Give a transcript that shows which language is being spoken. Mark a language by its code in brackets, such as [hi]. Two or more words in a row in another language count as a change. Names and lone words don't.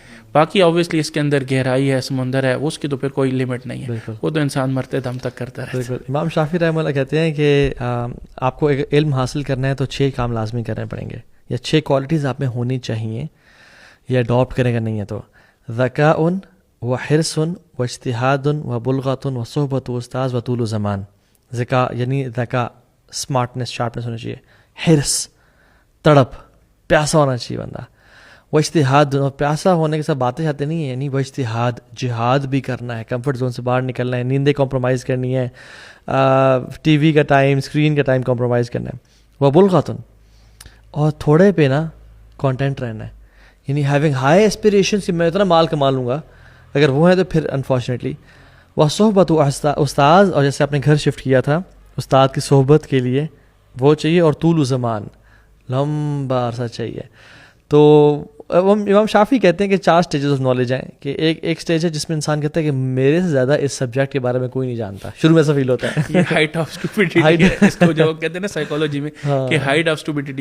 [ur] باقی آبویسلی اس کے اندر گہرائی ہے، سمندر ہے، اس کی تو پھر کوئی لمٹ نہیں ہے، وہ تو انسان مرتے دم تک کرتا ہے. امام شافعی رحمہ اللہ کہتے ہیں کہ آپ کو ایک علم حاصل کرنا ہے تو 6 کام لازمی کرنے پڑیں گے، یا 6 کوالٹیز آپ میں ہونی چاہیے، یا اڈاپٹ کریں گا نہیں ہے تو: [ar] ذکاء و حرص و اجتہاد و بلغۃ و صحبت و استاذ و طول و زمان. [ur] ذکاء یعنی ذکاء، [en] smartness, sharpness [ur] ہونی چاہیے. حرص، تڑپ، پیاسا ہونا چاہیے بندہ. وہ اجتہاد پیاسا ہونے کے ساتھ باتیں چاہتے نہیں ہیں, یعنی وہ اجتہاد جہاد بھی کرنا ہے, [en] comfort zone [ur] سے باہر نکلنا ہے, نیندیں کمپرومائز کرنی ہے, [en] TV [ur] کا ٹائم, اسکرین کا ٹائم کمپرومائز کرنا ہے. وہ بلغاتن, اور تھوڑے پہ نا کانٹینٹ رہنا ہے, یعنی [en] having high aspirations [ur] کہ میں اتنا مال کما لوں گا, اگر وہ ہے تو پھر انفارچونیٹلی وہ [ar] صحبت و استاذ, [ur] اور جیسے آپ نے گھر شفٹ کیا تھا استاد کی صحبت کے لیے وہ چاہیے, اور [ar] طول و زمان [ur] لمبا عرصہ چاہیے. تو امام شافعی کہتے ہیں کہ 4 [en] stages of knowledge [ur] ہیں, کہ ایک سٹیج ہے جس میں انسان کہتا ہے کہ میرے سے زیادہ اس سبجیکٹ کے بارے میں کوئی نہیں جانتا, شروع میں ایسا فیل ہوتا ہے. یہ [en] height of stupidity [ur] ہے, اس کو جو کہتے ہیں نا سائیکالوجی میں کہ [en] height of stupidity.